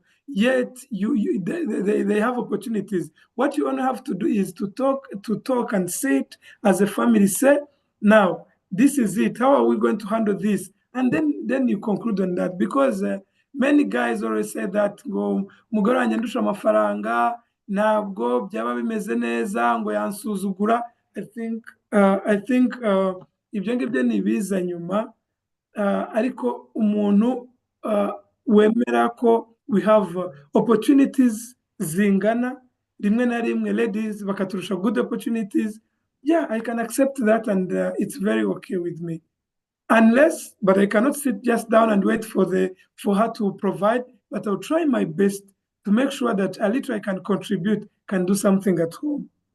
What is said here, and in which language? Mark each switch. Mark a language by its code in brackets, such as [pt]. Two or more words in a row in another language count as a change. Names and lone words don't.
[en] Yet they have opportunities. What you only have to do is to talk and sit as a family. Say, now this is it. How are we going to handle this? And then you conclude on that, because many guys always say that [rw] ngo umugore wanjye andusha amafaranga, ntabwo byaba bimeze neza, ngo yansuzugura. [en] I think [rw] ibyo ngibyo ni ibiza nyuma, ariko umuntu wemera ko [en] we have opportunities [rw] zingana, rimwe na rimwe ladies bakaturusha [en] good opportunities. Yeah, I can accept that, and it's very okay with me. But I cannot sit just down and wait for her to provide, but I'll try my best to make sure that a little I can contribute, can do something at home.